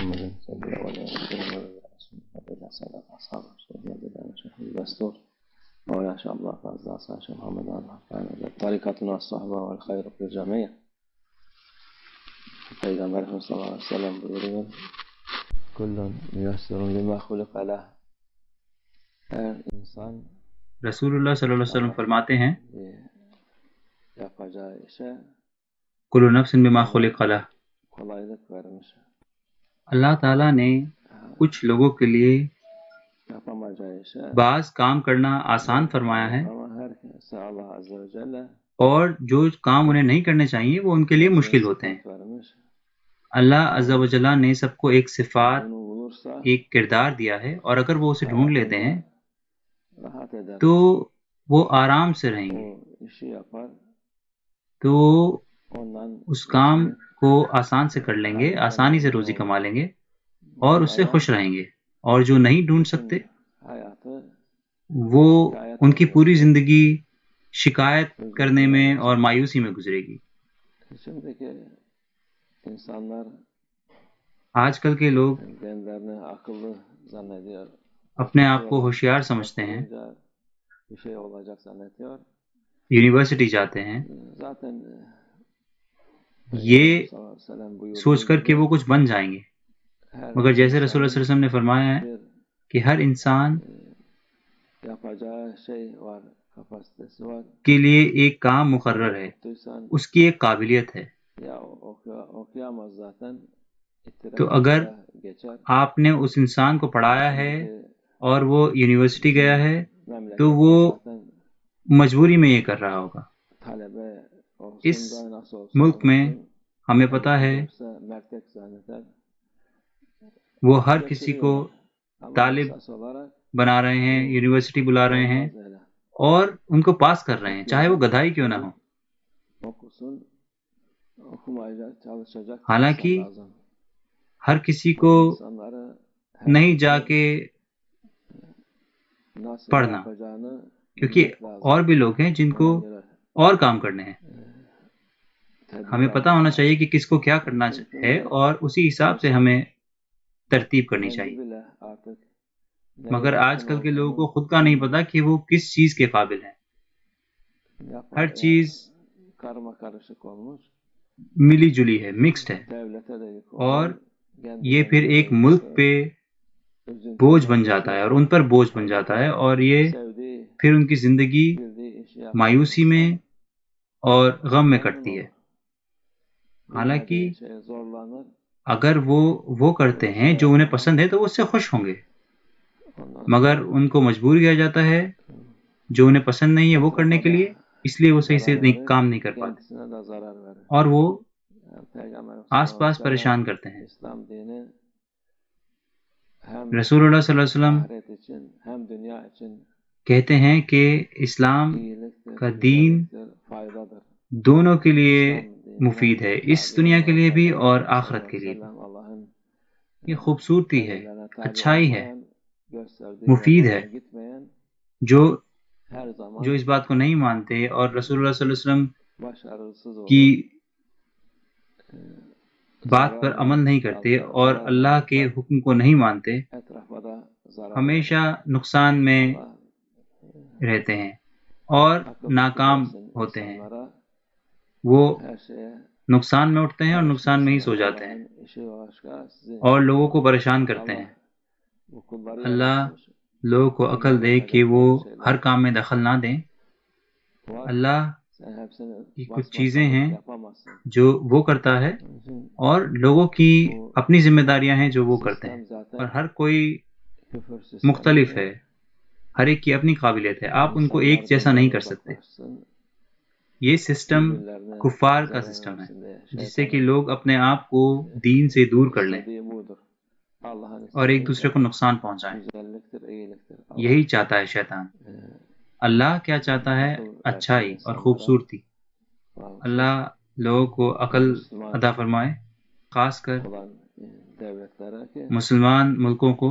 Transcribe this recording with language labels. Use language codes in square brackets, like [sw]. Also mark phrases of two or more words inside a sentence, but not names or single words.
[ar] سيد الأولين أصحاب الدستور مولانا شاء الله فاز شيخ محمد طريقتنا الصحبة والخير في الجميع پیغمبر صلی الله علیه وسلم buyuruyor كل ميسر لما خلق له [ur] ہر انسان رسول اللہ صلی اللہ علیہ وسلم فرماتے ہیں [tr] yapacağı işe [ar] کل نفس بما خلق لہ، [tr] kolaylık vermiş. [ur] اللہ تعالیٰ نے کچھ لوگوں کے لیے [tr] Yapamayacağı işe [ur] بعض کام کرنا آسان فرمایا ہے [tr] ama herkese Allah [ar] عز وجل [ur] اور جو کام انہیں نہیں کرنے چاہیے وہ ان کے لیے مشکل ہوتے ہیں۔ [tr] vermiş. [ur] اللہ عز و جل نے سب کو ایک صفات، [tr] Bunu bulursa [ur] ایک کردار دیا ہے، اور اگر وہ اسے ڈھونڈ لیتے ہیں [tr] rahat eder. [ur] تو وہ آرام سے رہیں گے، [tr] O işi yapar. [ur] تو [tr] Ondan [ur] اس کام کو آسان سے کر لیں گے، آسانی سے روزی کما لیں گے اور اس سے خوش رہیں گے۔ اور جو نہیں ڈھونڈ سکتے [tr] hayatı [ur] وہ ان کی پوری زندگی شکایت کرنے میں اور مایوسی میں گزرے گی۔ [tr] şimdiki insanlar [ur] آج کل کے لوگ [tr] kendilerini akıllı zannediyor. [ur] اپنے آپ کو ہوشیار سمجھتے ہیں، [tr] Bir şey olacak zannediyor. [ur] یونیورسٹی جاتے ہیں [tr] Zaten [ur] یہ [ar] صلى الله عليه وسلم buyurduğu [ur] سوچ کر کہ [tr] gibi [ur] وہ کچھ بن جائیں گے، [tr] her [ur] مگر جیسے رسول اللہ صلی اللہ [tr] insanın [ur] علیہ وسلم نے فرمایا ہے [tr] bir [ur] کہ ہر انسان [tr] yapacağı şey var, kapasitesi var. [ur] کے لیے ایک کام مقرر ہے، [tr] Tuttuysan [ur] اس کی ایک قابلیت ہے۔ [tr] ya okuyamaz zaten. [ur] تو اگر [tr] geçer. [ur] آپ نے اس انسان کو پڑھایا ہے اور وہ یونیورسٹی گیا ہے تو [tr] Memlekette [ur] وہ [tr] zaten [ur] مجبوری میں یہ کر رہا ہوگا۔ [tr] talebe olsun [ur] اس [tr] da nasıl olsa [ur] ملک میں [tr] olsun, [ur] ہمیں پتہ ہے [tr] yoksa mertek zanneder. [ur] وہ ہر کسی کو [tr] Ama [ur] طالب [tr] esas olarak [ur] بنا رہے ہیں، یونیورسٹی بلا رہے ہیں [tr] olmaz öyle. [ur] اور ان کو پاس کر رہے ہیں، چاہے وہ گدھا ہی کیوں نہ ہو۔ [tr] Okusun, okumayacak, çalışacak [ur] حالانکہ [tr] insan lazım. [ur] ہر کسی کو [tr] İnsanları [ur] نہیں جا کے [tr] nasıl [ur] پڑھنا، [tr] yapacağını [ur] کیونکہ [tr] bilmek lazım. [ur] اور بھی لوگ ہیں جن کو [tr] Ona göre [ur] اور کام کرنے ہیں۔ ہمیں [tr] tedbir [ur] پتہ ہونا [tr] almak [ur] چاہیے کہ کس کو کیا کرنا ہے اور اسی حساب سے ہمیں ترتیب کرنی [tr] kendi [ur] چاہیے۔ [tr] bile artık [ur] مگر [tr] neye [ur] آج [tr] yakın [ur] کل کے لوگوں کو [tr] olduğunu [ur] خود کا نہیں پتا کہ وہ کس چیز کے قابل ہیں۔ [tr] yapar. [ur] ہر [tr] Yani [ur] چیز [tr] karma karışık olmuş. [ur] ملی جلی ہے، مکسڈ ہے، [tr] Devlete de yük [ur] اور [tr] olur. Kendi [ur] یہ پھر [tr] kendine [ur] ایک [tr] de yük [ur] ملک [tr] olur. [ur] پہ بوجھ بن جاتا ہے اور ان پر بوجھ بن جاتا ہے، اور یہ [tr] Sevdiği, [ur] پھر ان کی زندگی [tr] bildiği işi yapan [ur] مایوسی میں [tr] insan [ur] اور غم میں [tr] memnun [ur] کٹتی ہے۔ [tr] olur. [ur] حالانکہ [tr] Bilmediği şeye zorlanır. [ur] اگر وہ کرتے ہیں جو انہیں پسند ہے تو وہ اس سے خوش ہوں گے، [tr] Ondan [ur] مگر [tr] sonra [ur] ان کو مجبور کیا جاتا ہے جو انہیں پسند نہیں ہے وہ کرنے کے لیے، اس لیے وہ صحیح سے [tr] zarar verir, [ur] کام نہیں کر پاتے [tr] kendisine de zarar verir. [ur] اور وہ [tr] Yani Peygamber [ur] آس پاس پریشان کرتے ہیں۔ [tr] İslam dini hem [ur] رسول اللہ صلی اللہ علیہ وسلم [tr] ahiret için hem dünya için [ur] کہتے ہیں کہ اسلام [tr] iyiliktir, [ur] کا دین [tr] güzelliktir, faydadır. [ur] دونوں کے لیے [tr] İslam dinine [ur] مفید ہے، اس [tr] tabi [ur] دنیا کے [tr] olan [ur] لیے بھی [tr] Peygamber [ur] اور [tr] sallallahu [ur] آخرت کے [tr] aleyhi ve [ur] لیے بھی۔ [tr] sellem Allah'ın [ur] یہ خوبصورتی ہے، [tr] emirlerine tabi [ur] اچھائی ہے، [tr] olmayan, gösterdiği [ur] مفید [tr] yollardan [ur] ہے۔ [tr] gitmeyen [ur] جو [tr] her zaman [ur] جو اس بات کو نہیں مانتے اور رسول اللہ صلی اللہ علیہ وسلم [tr] başarısız olur. [ur] کی بات پر [tr] Zarar [ur] عمل نہیں کرتے اور اللہ کے حکم کو نہیں مانتے، [tr] etrafa da zarar [ur] ہمیشہ نقصان میں [tr] Allah [ur] رہتے ہیں اور [tr] akıl [ur] ناکام [tr] fikir versin [ur] ہوتے ہیں۔ [tr] insanlara, [ur] وہ [tr] her şeye [ur] نقصان میں اٹھتے ہیں اور نقصان میں ہی سو جاتے ہیں [tr] Allah'ın işi başka, sizin [ur] اور [tr] işiniz [ur] لوگوں کو [tr] başka. [ur] پریشان کرتے ہیں۔ [tr] Allah bu kulları [ur] اللہ [tr] yaratmış. [ur] لوگوں کو عقل دے کہ وہ ہر کام میں دخل نہ دیں۔ [tr] Var, [ur] اللہ [tr] sen hepsini [ur] کی کچھ [tr] basmasan [ur] چیزیں ہیں [tr] yapamazsın. [ur] جو وہ کرتا ہے [tr] Onun için [ur] اور لوگوں کی اپنی ذمہ داریاں ہیں جو وہ کرتے ہیں، [tr] sistem zaten [ur] اور ہر کوئی [tr] küfür sistemi. [ur] مختلف ہے، ہر ایک کی اپنی قابلیت ہے، آپ ان کو ایک جیسا نہیں کر سکتے۔ یہ سسٹم [tr] birbirlerine [ur] کفار کا [tr] zarar [ur] سسٹم ہے [tr] versin diye. [ur] جس سے کہ لوگ اپنے آپ کو دین سے دور کر لیں [tr] İstediği budur. Allah'ın [ur] اور ایک [tr] istediği [ur] دوسرے کو نقصان پہنچائیں۔ [tr] güzelliktir, iyiliktir. [ur] یہی چاہتا ہے شیطان۔ اللہ کیا چاہتا ہے؟ اچھائی اور خوبصورتی۔ اللہ لوگوں کو عقل عطا فرمائے، خاص کر [tr] olan devletlere ki [ur] مسلمان ملکوں کو،